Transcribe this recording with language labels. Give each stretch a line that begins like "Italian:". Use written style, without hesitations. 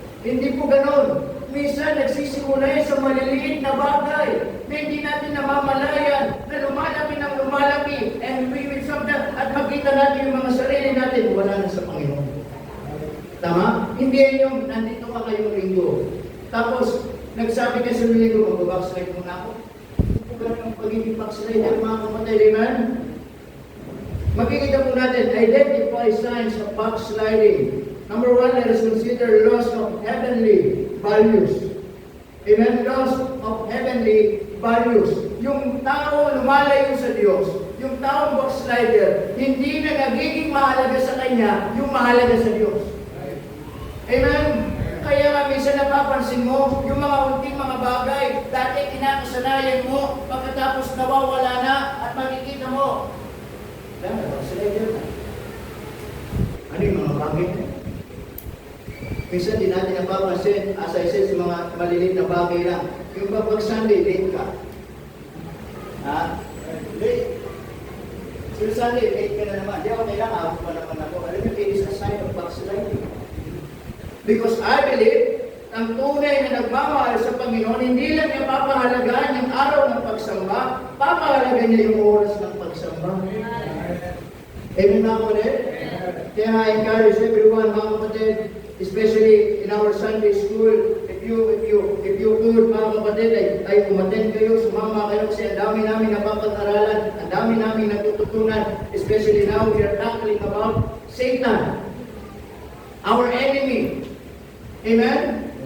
Filipino: Hindi po ganon. Minsan nagsisimula yan sa maliliit na bagay na hindi natin namamalayan, na lumalaki ng lumalaki,
English: and we will sometimes,
Filipino: at makita natin yung mga sarili natin, wala na sa Panginoon. Tama? Hindi yan yung nandito ka kayong linggo. Tapos, nagsabi ka sa linggo, magbabackslide muna ako. Hindi po ganon ang pagiging backslide ng mga kapatid, amen? Makikita po natin,
English: identify signs of backsliding. Number one, let us consider loss of heavenly values.
Filipino: Amen?
English: Loss of heavenly values.
Filipino: Yung tao lumalayo sa Diyos, yung taong backslider, hindi na nagiging mahalaga sa kanya yung mahalaga sa Diyos. Amen? Kaya nga minsan napapansin mo, yung mga unting mga bagay, dati kinakasanayan mo, pagkatapos nawawala na, at makikita mo, backslider na. Ano yung mga bagay na? Minsan din natin napapansin, as I said, sa mga maliliit na bagay lang. Yung pag Sunday, late ka. Ha? Late. So Sunday, late ka na naman. Di ako kailangan, ako pa naman ako. Alam mo,
English: it is a sign of backsliding. Because I believe,
Filipino: ang tunay na nagmamahal sa Panginoon, hindi lang niya papahalagaan yung araw ng pagsamba, papahalagaan niya yung oras ng pagsamba. Amen mga kapatid? Kaya
English: I encourage everyone,
Filipino: mga kapatid,
English: especially in our Sunday school, if you could,
Filipino: mga kapatid, ay umattend kayo, sumama kayo kasi ang dami namin napapag-aralan, ang dami namin natututunan,
English: especially now we are tackling about Satan, our enemy.
Filipino: Amen?